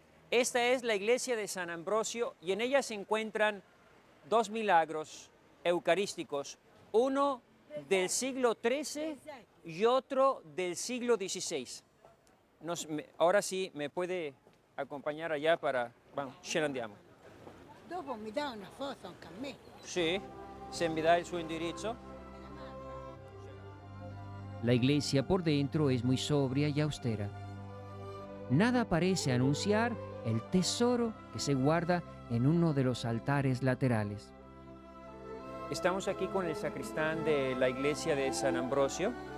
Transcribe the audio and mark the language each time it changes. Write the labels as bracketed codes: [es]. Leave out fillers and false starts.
[es] Esta es la iglesia de San Ambrosio y en ella se encuentran dos milagros eucarísticos, uno del siglo XIII y otro del siglo XVI. Ahora sí me puede acompañar allá para... Vamos, [it] ce ne andiamo. Dopo mi dà una foto anche a me. Sì, se mi dà il suo indirizzo. [es] La iglesia por dentro es muy sobria y austera. Nada parece anunciar el tesoro que se guarda en uno de los altares laterales. Estamos aquí con el sacristán de la iglesia de San Ambrosio.